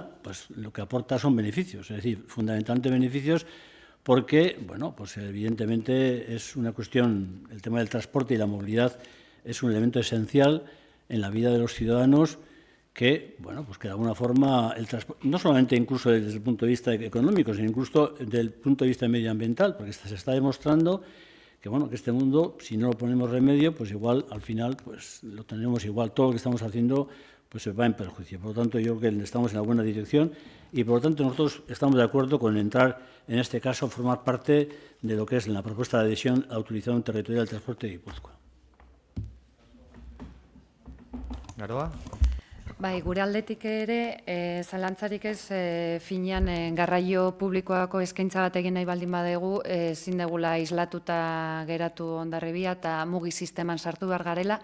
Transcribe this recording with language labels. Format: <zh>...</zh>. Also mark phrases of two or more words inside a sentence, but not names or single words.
<es>pues lo que aporta son beneficios, es decir, fundamentalmente beneficios, porque pues evidentemente es una cuestión, el tema del transporte y la movilidad es un elemento esencial en la vida de los ciudadanos, que pues que de alguna forma el transporte, no solamente incluso desde el punto de vista económico, sino incluso desde el punto de vista medioambiental, porque se está demostrando que que este mundo, si no lo ponemos remedio, pues igual al final pues lo tenemos igual, todo lo que estamos haciendo pues se va en perjuicio. Por lo tanto, yo creo que estamos en la buena dirección y por lo tanto nosotros estamos de acuerdo con entrar, en este caso, formar parte de lo que es la propuesta de adhesión a la utilización territorial del transporte de Guipúzcoa.</es> <eu>Garoa? Bai, gure aldetik ere, zalantzarik ez finean garraio publikoako eskaintza bat egin nahi baldin badegu, ezin degula islatuta geratu Hondarribia eta mugi sisteman sartu behar garela.</eu>